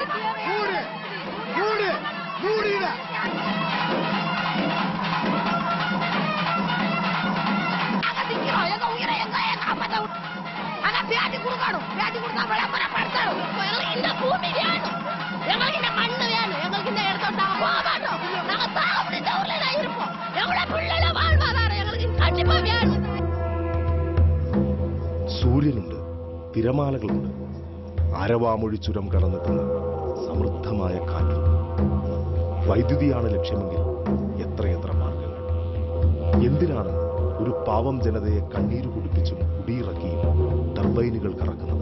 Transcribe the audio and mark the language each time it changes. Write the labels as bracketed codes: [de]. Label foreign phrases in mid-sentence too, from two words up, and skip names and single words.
[ta] எங்க உயிரை எங்க காப்பாற்ற ஆனா பேட்டி கொடுக்கணும், பேட்டி கொடுத்தா விளம்பரப்படுத்தணும். எங்களுக்கு இந்த பூமி வேணும், எங்களுக்கு இந்த மண்ணு வேணும், எங்களுக்கு இந்த இடத்த நாங்க போக மாட்டோம். நாங்க தாக முடிந்த ஊர்ல தான் இருப்போம். எங்களோட பிள்ளைல வாழ்வாதாரம் எங்களுக்கு கண்டிப்பா வேணும். [ml] സൂര്യനുണ്ട്, തിരമാലകളുണ്ട്, അരവാമൊഴി ചുരം കടന്നെത്തുന്ന സമൃദ്ധമായ കാറ്റുണ്ട്. വൈദ്യുതിയാണ് ലക്ഷ്യമെങ്കിൽ എത്രയെത്ര മാർഗങ്ങൾ. എന്തിനാണ് ഒരു പാവം ജനതയെ കണ്ണീര് കുടിപ്പിച്ചും കുടിയിറക്കിയും ടർബൈനുകൾ കറക്കുന്നത്?